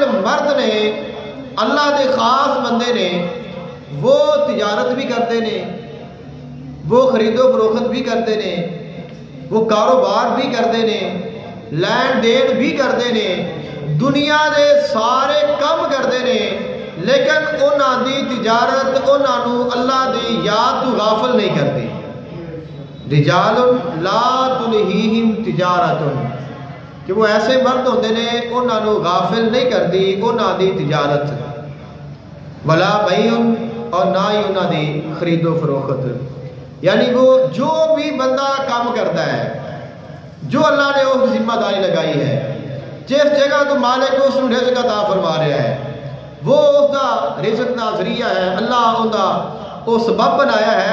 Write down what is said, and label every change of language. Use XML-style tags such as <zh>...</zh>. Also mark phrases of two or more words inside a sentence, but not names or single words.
<ur>مرد نے،</ur> <pa>اللہ دے خاص بندے نے،</pa> <ur>وہ تجارت بھی کرتے نے، وہ خرید و فروخت بھی کرتے نے، وہ کاروبار بھی کرتے نے، لین دین بھی کرتے نے،</ur> <pa>دنیا دے سارے کام</pa> <ur>کرتے نے، لیکن</ur> <pa>انہاں دی تجارت انہاں نو اللہ دی یاد تو</pa> <ur>غافل نہیں کرتی۔</ur> <ar>رجال لا تلہیہم تجارت،</ar> <pa>کہ وہ ایسے مرد ہوندے نے انہاں نو غافل نہیں کردی انہاں دی تجارت،</pa> <ar>ولا بیع</ar> <pa>اور نہ ہی انہاں دی خرید و فروخت.</pa> <ur>یعنی وہ جو بھی بندہ کام کرتا ہے، جو اللہ نے وہ ذمہ داری لگائی ہے، جس جگہ تو مالک اس کو رزق عطا فرما رہا ہے، وہ اس کا رزق کا ذریعہ ہے، اللہ ان کا وہ سبب بنایا ہے.</ur>